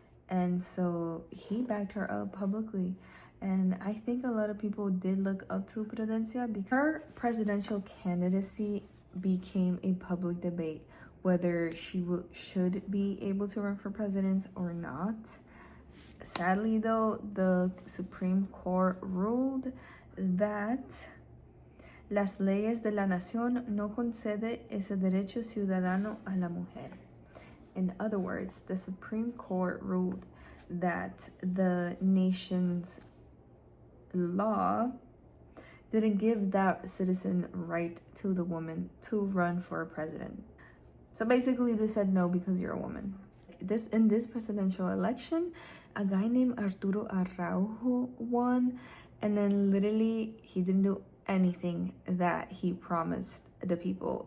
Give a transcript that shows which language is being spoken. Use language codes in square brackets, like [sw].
[en] And so he backed her up publicly. And I think a lot of people did look up to Prudencia because her presidential candidacy became a public debate, whether she should be able to run for president or not. Sadly, though, the Supreme Court ruled that [es] las leyes de la nación no concede ese derecho ciudadano a la mujer. [en] In other words, the Supreme Court ruled that the nation's law didn't give that citizen right to the woman to run for president. So basically they said no because you're a woman. In this presidential election, a guy named Arturo Araujo won, and then literally he didn't do anything that he promised the people.